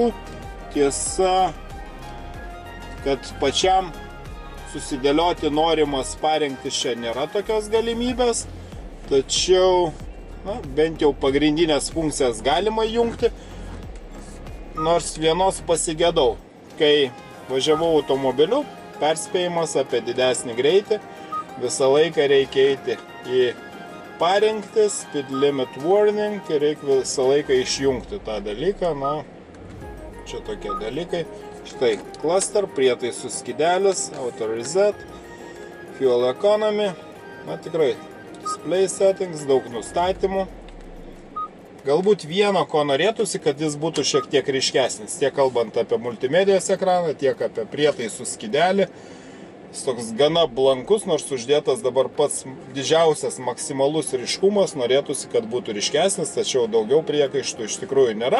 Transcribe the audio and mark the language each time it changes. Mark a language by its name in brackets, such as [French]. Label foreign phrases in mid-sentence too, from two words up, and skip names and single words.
[Lithuanian] Tiesa, kad pačiam susidėlioti norimas parinktis čia nėra tokios galimybės, tačiau bent jau pagrindinės funkcijas galima jungti, nors vienos pasigedau, kai važiavau automobiliu, perspėjimas apie didesnį greitį, visą laiką reikia eiti į parinktis, [English] speed limit warning, [Lithuanian] ir reikia visą laiką išjungti tą dalyką, na, čia tokie dalykai. Štai cluster, prietaisų skydelis, [English] auto reset, fuel economy, [Lithuanian] na tikrai, [English] display settings, [Lithuanian] daug nustatymų. Galbūt vieno, ko norėtųsi, kad jis būtų šiek tiek ryškesnis, tiek kalbant apie multimedijos ekraną, tiek apie prietaisų skydelį. Jis toks gana blankus, nors uždėtas dabar pats didžiausias maksimalus ryškumas, norėtųsi, kad būtų ryškesnis, tačiau daugiau priekaištų iš tikrųjų nėra.